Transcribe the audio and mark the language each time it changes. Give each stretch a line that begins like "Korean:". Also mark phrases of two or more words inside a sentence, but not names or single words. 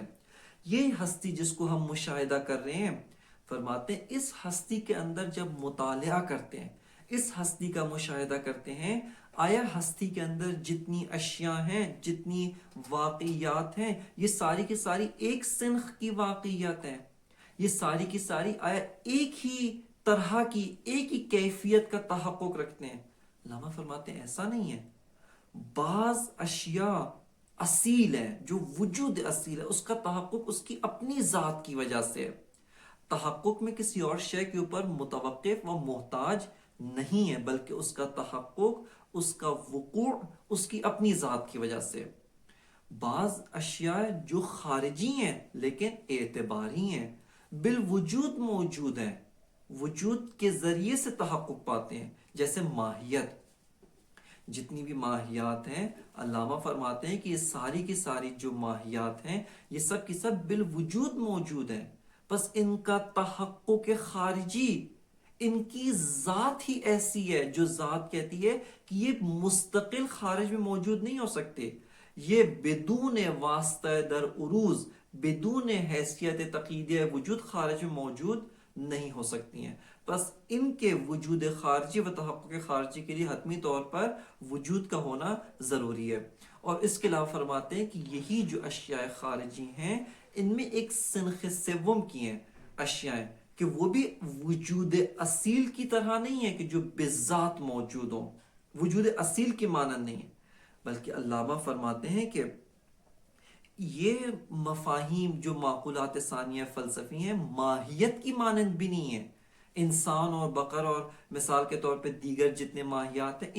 Urdu: یہ ہستی جس کو ہم مشاہدہ کر رہے ہیں، فرماتے ہیں اس ہستی کے اندر جب مطالعہ کرتے ہیں، اس ہستی کا مشاہدہ کرتے ہیں، آیا ہستی کے اندر جتنی اشیاء ہیں، جتنی واقعیات ہیں، یہ ساری کی ساری ایک سنخ کی واقعیات ہیں، یہ ساری کی ساری آیا ایک ہی طرح کی، ایک ہی کیفیت کا تحقق رکھتے ہیں؟ علامہ فرماتے ہیں ایسا نہیں ہے، بعض اشیاء اصیل ہے، جو وجود اصیل ہے، اس کا تحقق اس کی اپنی ذات کی وجہ سے ہے، تحقق میں کسی اور شے کے اوپر متوقف و محتاج نہیں ہے، بلکہ اس کا تحقق، اس کا وقوع اس کی اپنی ذات کی وجہ سے۔ بعض اشیاء جو خارجی ہیں لیکن اعتباری ہیں، بالوجود موجود ہیں، وجود کے ذریعے سے تحقق پاتے ہیں، جیسے ماہیت۔ جتنی بھی ماہیات ہیں، علامہ فرماتے ہیں کہ یہ ساری کی ساری جو ماہیات ہیں، یہ سب کی سب بالوجود موجود ہیں، بس ان کا تحقق خارجی، ان کی ذات ہی ایسی ہے جو ذات کہتی ہے کہ یہ مستقل خارج میں موجود نہیں ہو سکتے، یہ بدون واسطہ در عروض، بدون حیثیت تقییدیہ وجود خارج میں موجود نہیں ہو سکتی ہیں، بس ان کے وجود خارجی و تحقق خارجی کے لیے حتمی طور پر وجود کا ہونا ضروری ہے۔ اور اس کے علاوہ فرماتے ہیں کہ یہی جو اشیاء خارجی ہیں، ان میں ایک سنخ سوم کی ہیں اشیاء، کہ وہ بھی وجود اصیل کی طرح نہیں ہے کہ جو بذات موجود ہوں، وجود اصیل کی مانند نہیں ہے، بلکہ علامہ فرماتے ہیں کہ یہ مفاہیم جو معقولات ثانیہ فلسفی ہیں، ماہیت کی مانند بھی نہیں ہیں، انسان اور بقر اور مثال کے طور پہ دیگر جتنے ماہیات ہیں،